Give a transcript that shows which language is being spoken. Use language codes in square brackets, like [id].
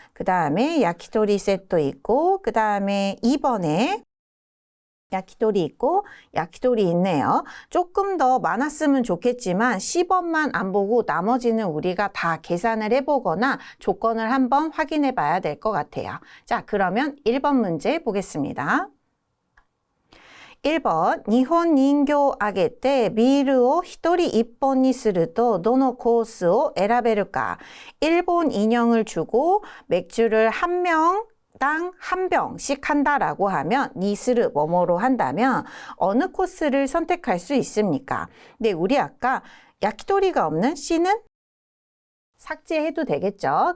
[ko] 그 다음에 야키토리 세트 있고 그 다음에 2번에 야키토리 있고 야키토리 있네요. 조금 더 많았으면 좋겠지만 10원만 안 보고 나머지는 우리가 다 계산을 해보거나 조건을 한번 확인해 봐야 될 것 같아요. 자, 그러면 1번 문제 보겠습니다. [ja] 1번 일본人形あげてビールを1人1本にするとどのコースを選べるか. [ko] 일본 인형을 주고 맥주를 한 명당 한 병씩 한다라고 하면 니스르 뭐뭐로 한다면 어느 코스를 선택할 수 있습니까? 근데 우리 아까 야키토리가 없는 C는 삭제해도 되겠죠.